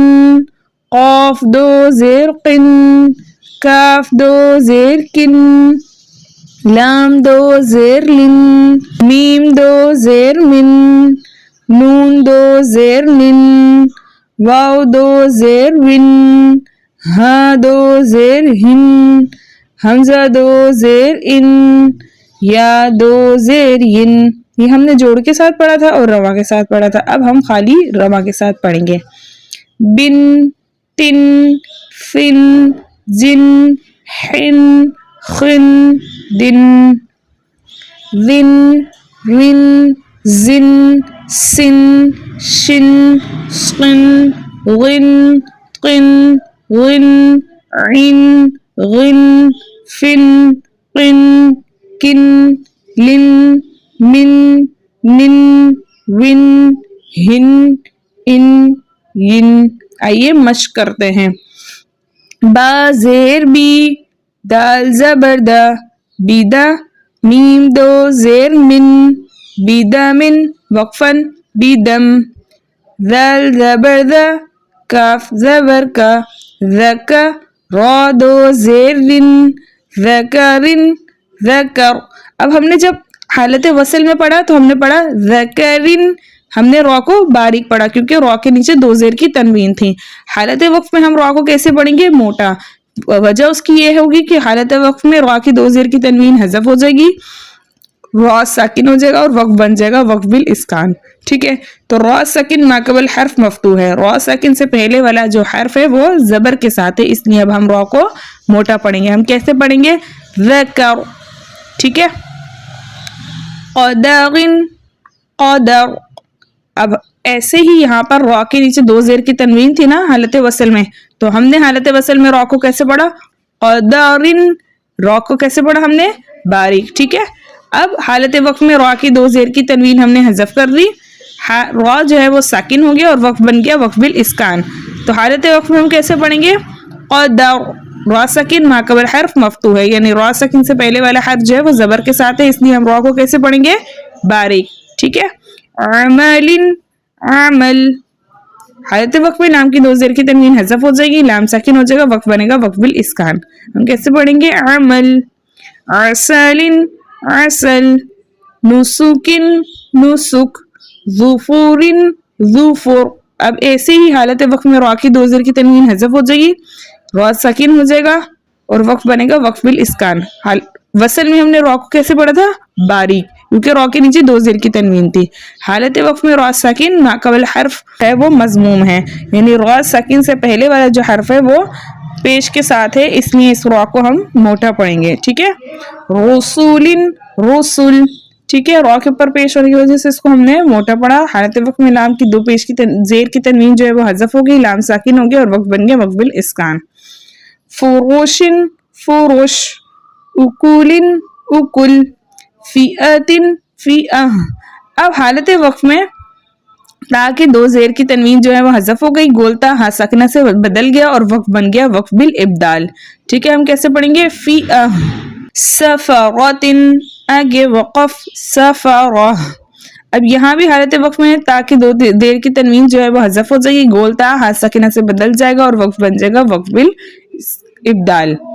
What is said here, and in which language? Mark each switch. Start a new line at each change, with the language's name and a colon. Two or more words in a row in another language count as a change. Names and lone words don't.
Urdu: قاف دو زیر قن. کاف دو زیر کن. لام دو زیر لن. میم دو زیر من. نون دو زیر نن. واو دو زیر ون. ہا دو زیر ہن. حمزہ دو زیر ان. یا دو زیر ین. یہ ہم نے جوڑ کے ساتھ پڑھا تھا اور رواں کے ساتھ پڑھا تھا. اب ہم خالی رواں کے ساتھ پڑھیں گے. بن. تن. فن. جن. حن. خن. دن. ذن. رن. زن. سن. شن. سقن. غن. قن. غن. عن. غن. فن. قن. کن. لن. من. نن. ون. ہن. ان. ین. آئیے مشق کرتے ہیں. با زیر بی. دال زبر دا. بیدا. میم دو زیر من. بیدا من. وقفن. بیدم. ذال زبر دا. کاف زبر کا. ذکا. را دو زیر رن. ذکرن. ذکر. اب ہم نے جب حالت وصل میں پڑھا تو ہم نے پڑھا ذکرن. ہم نے را کو باریک پڑھا کیونکہ را کے نیچے دو زیر کی تنوین تھی. حالت وقف میں ہم را کو کیسے پڑھیں گے؟ موٹا. وجہ اس کی یہ ہوگی کہ حالت وقف میں را کی دو زیر کی تنوین حذف ہو جائے گی، را ساکن ہو جائے گا اور وقف بن جائے گا وقف بالاسکان. ٹھیک ہے. تو را ساکن ما قبل حرف مفتوح ہے. را ساکن سے پہلے والا جو حرف ہے وہ زبر کے ساتھ ہے، اس لیے اب ہم را کو موٹا پڑھیں گے. ہم کیسے پڑھیں گے؟ ذکر. ٹھیک ہے. قدغن. قدر. اب ایسے ہی یہاں پر را کے نیچے دو زیر کی تنوین تھی نا حالت وصل میں، تو ہم نے حالت وصل میں را کو کیسے پڑھا؟ قدرن. را کو کیسے پڑھا ہم نے؟ باریک. ٹھیک ہے. اب حالت وقف میں را کی دو زیر کی تنوین ہم نے حذف کر دی، را جو ہے وہ ساکن ہو گیا اور وقف بن گیا وقف بالاسکان. تو حالت وقف میں ہم کیسے پڑھیں گے؟ قدر. را ساکن ما قبل حرف مفتوح ہے، یعنی را ساکن سے پہلے والا حرف جو ہے وہ زبر کے ساتھ ہے، اس لیے ہم را کو کیسے پڑھیں گے؟ باریک. ٹھیک ہے. عمل. عمل. حالت وقف میں لام کی دو زیر کی تنوین حذف ہو جائے گی، لام ساکن ہو جائے گا، وقف بنے گا وقف بالاسکان. ہم کیسے پڑھیں گے؟ عمل. عسل. عسل. نسک. نسک. ظفور. ظفر. اب ایسے ہی حالت وقف میں را کی دو زیر کی تنوین حذف ہو جائے گی، را ساکن ہو جائے گا اور وقف بنے گا وقف بالاسکان. وصل میں ہم نے را کو کیسے پڑھا تھا؟ باریک، کیونکہ را کے نیچے دو زیر کی تنوین تھی. حالت وقف میں را ساکن ما قبل حرف ہے وہ مضموم ہے، یعنی را ساکن سے پہلے والا جو حرف ہے وہ پیش کے ساتھ ہے، اس لیے اس را کو ہم موٹا پڑھیں گے. ٹھیک ہے. رسول. رسول. ٹھیک ہے. را کے اوپر پیش ہونے کی وجہ سے اس کو ہم نے موٹا پڑھا. حالت وقف میں لام کی دو پیش کی زیر کی تنوین جو ہے وہ حذف ہو گئی، لام ساکن ہو گیا اور وقف بن گیا وقف بالاسکان. فروش. فروش. اکول. اکل. فئۃ. فئہ. اب حالت وقف میں تا کی دو زیر کی تنوین جو ہے وہ حذف ہو گئی، گول تا ہا ساکنہ سے بدل گیا اور وقف بن گیا وقف بالابدال. ٹھیک ہے، ہم کیسے پڑھیں گے؟ فی سفرتن، آگے وقف سفرہ. اب یہاں بھی حالت وقف میں ہے، تا کی دو دیر کی تنوین جو ہے وہ حذف ہو جائے گی، گول تا ہا ساکنہ سے بدل جائے گا اور وقف بن جائے گا وقف بالابدال.